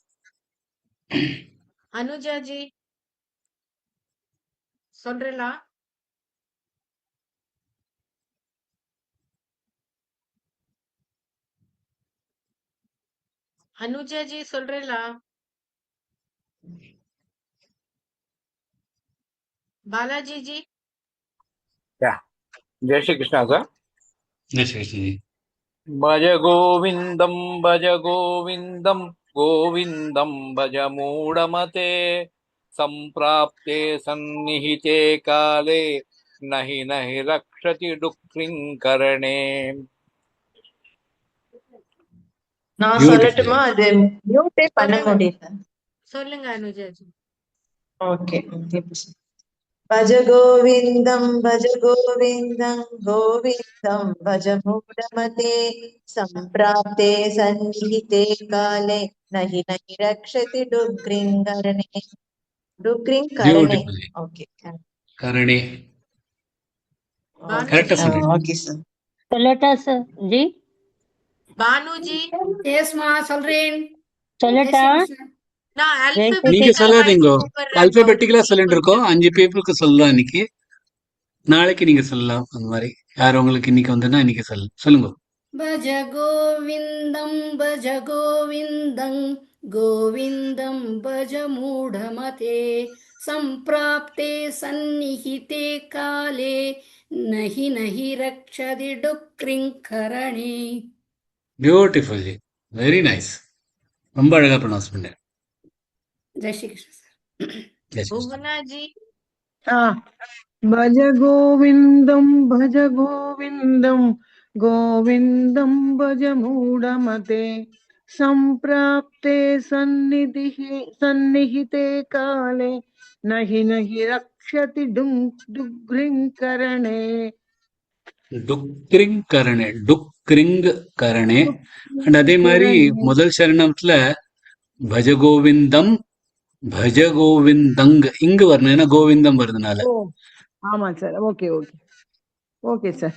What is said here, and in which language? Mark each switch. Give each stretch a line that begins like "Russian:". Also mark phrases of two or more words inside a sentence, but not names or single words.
Tamil: அனுஜாஜி சொல்றேலா? அனுஜாஜி சொல்றேலா? பாலாஜி ஜி
English: Yeah.
Hindi: जय श्री कृष्ण,
English: sir.
Hindi: जय श्री कृष्णजी.
Sanskrit: भज गोविन्दं, भज गोविन्दं, गोविन्दं भज मूढमते, सम्प्राप्ते सन्निहिते काले, नहि नहि रक्षति डुकृङ् करणे.
Tamil: நான்
English: Beautiful.
Tamil: சொல்லட்டுமா? அது மியூட்டே பண்ண சொல்லுங்க. முடியல. சொல்லுங்க அனுஜாஜி. ஓகே.
Sanskrit: भज गोविन्दं भज गोविन्दं गोविन्दं भज मूढमते सम्प्राप्ते सन्निहिते काले नहि नहि रक्षति डुग्रिङ्करणे डुग्रिङ्करणे
English: Beautiful. ओके
Sanskrit: கரணே.
Tamil: பானுஜி கரெக்டா சொல்றீங்க.
English: OK sir
Tamil: சொல்லட்டா சார் ஜி? பானுஜி எஸ்மா சொல்றேன். சொல்லட்டா?
Hindi: जय श्री कृष्णा.
Tamil: நான்
Hindi: जय श्री
Tamil: நீங்க அல்பபெட்டிக்கல் கிருஷ்ணா. வைஸ் சொல்லாதீங்கோ. கூப்பிடுறேன் அல்பபெட்டிக்கலா கௌரி சொல்லிட்டு இருக்கோம். கொஞ்சம் 5 பீப்புளுக்கு சொல்லலாம் இன்னைக்கு. நாளைக்கு நீங்க சொல்லலாம். அந்த மாதிரி யார் உங்களுக்கு இன்னைக்கு வந்துன்னா இன்னைக்கு சொல்லுங்க.
Sanskrit: भज गोविन्दं भज गोविन्दं गोविन्दं भज मूढमते सम्प्राप्ते सन्निहिते काले नहि नहि रक्षति डुक्रिङ्करणे.
Tamil: பியூட்டிஃபுல் ஜி.
English: very nice.
Tamil: ரொம்ப அழகா ப்ரொனவுன்ஸ் பண்ணேன்.
Hindi: जय श्री कृष्ण सर. जय श्री कृष्णा.
Tamil: புவனா ஜி
Sanskrit: भज गोविन्दं भज गोविन्दं गोविन्दं भज मूढमते सम्प्राप्ते सन्निहिते काले नहि नहि रक्षति डुग्रिङ्करणे डुकृङ् करणे। डुकृङ् करणे.
Tamil: அண்ட் அதே மாதிரி முதல் சரணத்துல
Sanskrit: भजगोविन्दं भजगोविन्दं
Tamil: இங்கு வரணும். ஏன்னா கோவிந்தம் வருதுனால. ஓ ஆமா சார்.
English: OK OK OK sir.